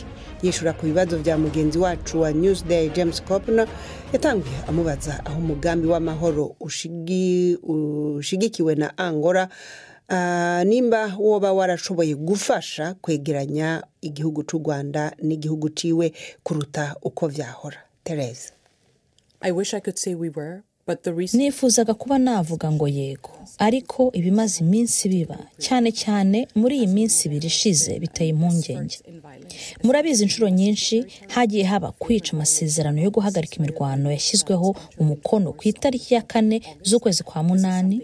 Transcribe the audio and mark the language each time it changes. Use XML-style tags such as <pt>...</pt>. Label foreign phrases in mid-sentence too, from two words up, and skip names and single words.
<rn>Yishura ku bibazo vya mugenzi wacu wa Newsday James Kopner, yatanguye amubaza aho umugambi w'amahoro ushigikiwe na Angola nimba woba warashoboye gufasha kwegeranya igihugu c'u Rwanda n'igihugu ciwe kuruta uko vyahora. Thérèse:</rn> <en>I wish I could say we were.</en> <rw>Nifuzaga kuba navuga ngo yego, ariko ibimaze iminsi biba cyane cyane muri iyi minsi birishize biteye impungenge. Murabizi inshuro nyinshi hagiye haba kwica amasezerano yo guhagarika imirwano yashyizweho umukono ku itariki ya 4 z'ukwezi kwa 8.</rw>